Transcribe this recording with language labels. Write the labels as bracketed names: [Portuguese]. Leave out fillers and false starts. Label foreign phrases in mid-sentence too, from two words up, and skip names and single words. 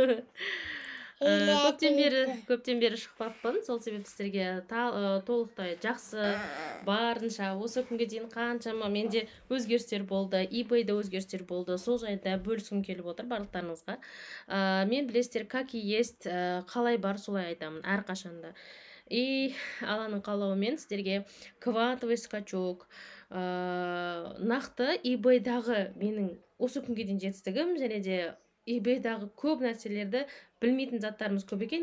[Kazakh] Көптен бері шықпаппын, сол себепті сіздерге толықтай жақсы, барынша осы күнге дейін қаншама менде өзгерістер болды, eBay'да өзгерістер болды, сол жайында бөліскім келіп отыр барлықтарыңызға. Мен білесіздер, [Russian] как и есть, [Kazakh] қалай бар солай айтамын әрқашанда. И Алланың қалауымен сіздерге [Russian] квантовый скачок, [Kazakh] нақты eBay'дағы менің осы күнге дейін жетістігім, және де eBay'дағы көп нәрселерді білмейтін заттарымыз көп екен.